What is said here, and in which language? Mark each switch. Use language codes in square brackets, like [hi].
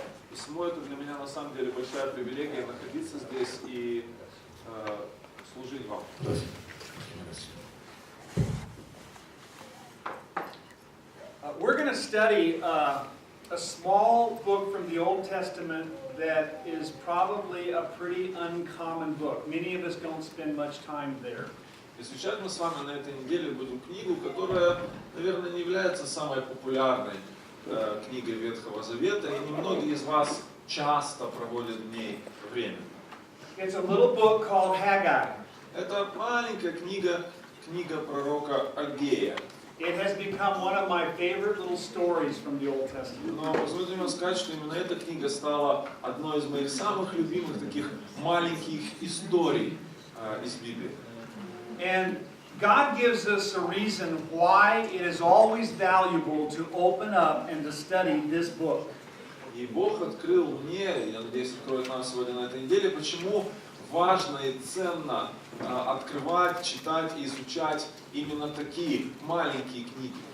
[ru] Посему это для меня на самом деле большая привилегия находиться здесь и служить вам. [en] We're going to study a small book from the Old Testament that is probably a pretty uncommon book. Many of us don't spend much time there. [ru] Изучать мы с вами на этой неделе будем книгу, которая, наверное, не является самой популярной книгой Ветхого Завета, и немногие из вас часто проводят в ней время. [en] It's a little book called Hagai. [ru] Это маленькая книга пророка Аггея. [en] It has become one of my favorite little stories from the Old Testament. [ru] Но позвольте мне сказать, что именно эта книга стала одной из моих самых любимых таких маленьких историй из Библии. [en] And God gives us a reason why it is always valuable to open up and to study this book. [ru] И Бог открыл мне, я надеюсь, откроет нам сегодня на этой неделе, почему важно и ценно открывать, читать и изучать именно такие маленькие книги.